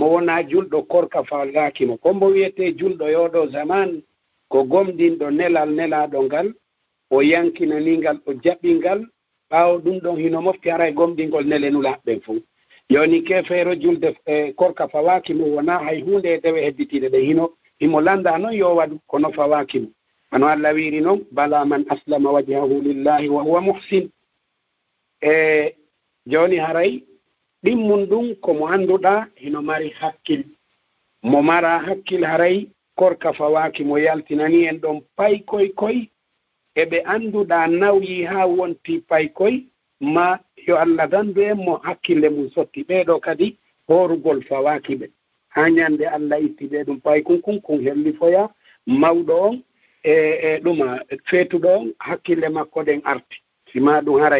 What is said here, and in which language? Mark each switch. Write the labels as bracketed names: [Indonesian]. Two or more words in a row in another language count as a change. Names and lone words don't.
[Fula] wona julɗo korka falgakimo kombo wiyete julɗo yoɗo zaman ko gomɗinɗo nelal nelaɗo ngal o yankinanigal o jaɓɓingal ɓawo ɗum ɗon hino mofti haray gomɗingol nele nulaɓɓen fo yoni kefeero julde korka fawakimo wona hay hunde e dewe hedditiɗe ɗe himo landa noon yo waɗu kono fawakimo hono Allah wiri noon [Arabic] بلى من أسلم وجهه لله وهو محسن [Fula] joni haray ɗimmum ɗum komo annduɗa hino mari hakkil mo mara hakkil haray korka fawaki mo yaltinani en ɗon pay koy eɓe annduɗa nawyi ha wonti pay koy ma yo Allah dandu en mo hakkille mum sotti ɓeɗo kadi horugol fawaki ɓe ha ñande Allah itti ɓe ɗum pay kun helli foya mawɗo on e ɗuma feetuɗo on hakkille makko ɗen arti sima ɗum